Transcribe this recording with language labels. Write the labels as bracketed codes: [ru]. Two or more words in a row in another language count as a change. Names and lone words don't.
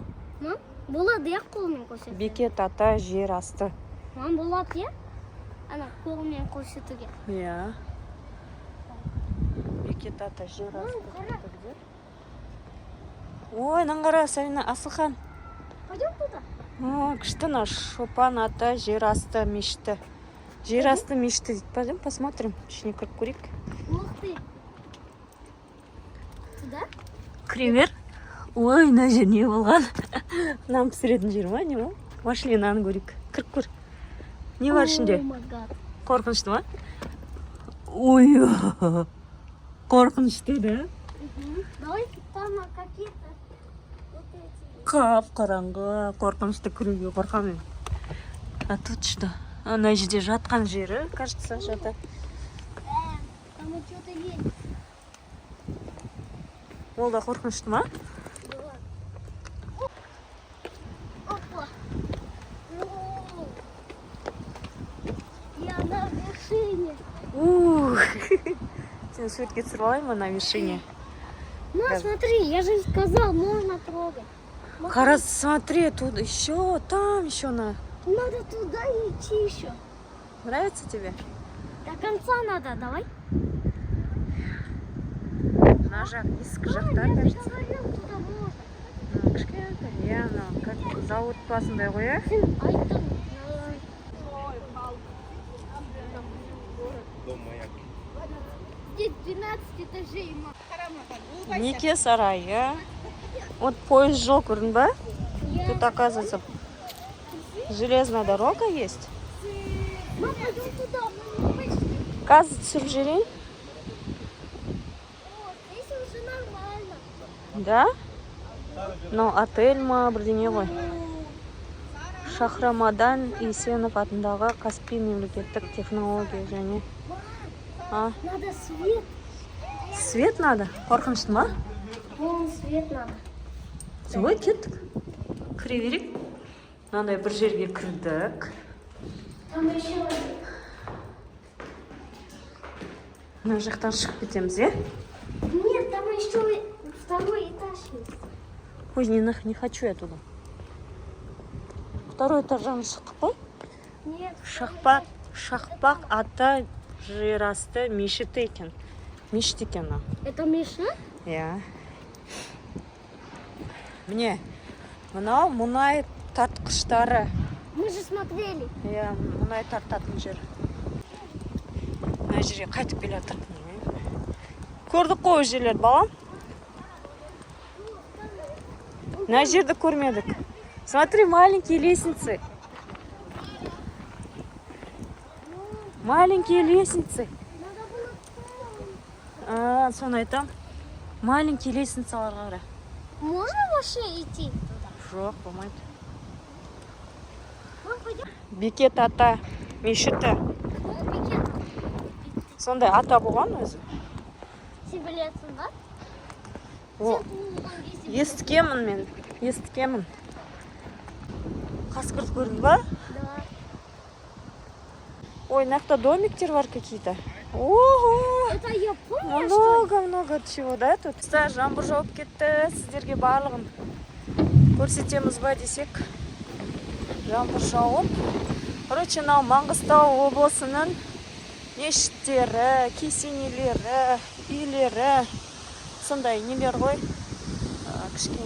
[kk] Болады, қолмен көрсетуге. Бекет ата жер асты. Болады, қолмен көрсетуге. Бекет ата жер асты. Ой, наңғара Сәлина, Асылхан. [ru] Пойдем туда? [kk] Күшті Шопан ата жер асты мешіті. Жер асты мешіті дейді. [ru] Пойдем посмотрим. [kk] Ішіне кіріп көрейік. [ru] Ух ты. Туда? [kk] Кривер. Ой, мына жер не болған? Нам пісіретін жер ма, не ма? Машинаны көрейік. Кіріп көр. Не бар ішінде? Қорқынышты ма? Ой, қорқынышты, да? [ru] Давай там какие-то [kk] Қап-қараңғы, қорқынышты кіруге қорқамын. [ru] А тут что? [kk] Ана жерде жатқан жері, кажется, жатады. [ru] Там что-то есть. [kk] Ол да қорқынышты ма? Опа. [ru] Я на вершине. [kk] Сен суретке түсіріп алайын [ru] на вершине. Смотри, я же сказал, можно трогать. Қарас, смотри, тут еще, там еще на. Надо туда идти еще. Нравится тебе? До конца надо, давай. [kk] На жақ, ескі жақта, кажется. [ru] Туда можно. [kk] Кішкентай, как зауыт басындай ғой, [ru] Здесь 12 этажей. [kk] Неке сарайы. Вот поезд жол, көрдің ба? [ru] Тут, оказывается, железная дорога есть. Мама, пойдем туда. [kk] Қазір түсіріп жіберейін. [ru] Здесь уже нормально. [kk] Да? Ну, отель ма, бірдеңе ғой. Шахрамадан Есенов атындағы Каспий мемлекеттік технология және. [ru] Надо свет. Свет надо? [kk] Қорқынышты ма? [ru] Свет надо. [kk] Ой, кеттік. Кіре берейік. Мынандай бір жерге кірдік. [ru] Там еще [kk] Мына жақтан шығып кетеміз, [ru] Нет, там еще второй этаж есть. Ой, не хочу я туда. Второй этаждан [kk] шықтық қой? [ru] Нет. [kk] Шақпақ ата жер асты мешіті екен. Мешіт екен. [ru] Это Миша? [kk] Иә. Міне, мынау мұнай тартқыштары. [ru] Мы же смотрели. [kk] Иә, мұнай тартатын жер. Мына жерге қайтып келе жатыр. Көрдік қой жерлер, балам? Мына жерді көрмедік. [ru] Смотри, маленькие лестницы. Маленькие лестницы. [kk] Соны айтам. [ru] Маленькие лестницы қара. Можно вообще идти туда? [kk] Жоқ, болмайды. [ru] Мы пойдем. [kk] Бекет ата мешіті. Бекет. Сондай ата болған өзі. Сен білесің ба? О, Сен туылған кезде естігемін мен. Естігемін. Қасқырды көрдің ба? [ru] Да. [kk] Ой, мына домиктер бар какие-то. [ru] Ого! Это Япония, что ли? Много чего, да, тут? [kk] Жаңбыр жауып кетті. Сіздерге барлығын көрсетеміз ба десек. Жаңбыр жауып. Короче, мынау Маңғыстау облысының мешіттері, кесенелері, үйлері. Сондай нелер ғой. Кішкене